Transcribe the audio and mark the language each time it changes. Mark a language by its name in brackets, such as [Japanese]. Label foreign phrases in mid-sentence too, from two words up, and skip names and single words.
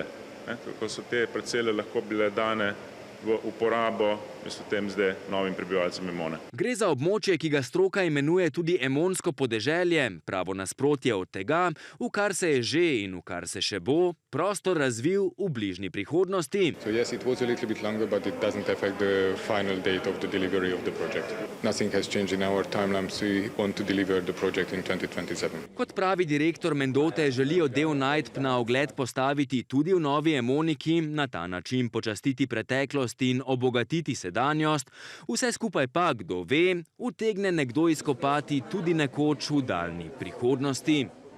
[Slovenian] Tako so te parcele lahko bile dane v uporabo tem zdaj novim prebivalcem Emone. Gre za območje, ki ga stroka imenuje tudi emonsko podeželje, pravo nasprotje od tega, v kar se je že in v kar se še bo prostor razvil v bližnji prihodnosti. [English] So yes, it was a little bit longer, but it doesn't affect the final date of the delivery of the project. Nothing has changed in our timelines. We want to deliver the project in 2027. [Slovenian] Kot pravi direktor Mendote, želijo del najdb na ogled postaviti tudi v novi Emoniki, na ta način počastiti preteklost in obogatiti sedanjost, vse skupaj pa, kdo ve, utegne nekdo izkopati tudi nekoč v daljni prihodnosti.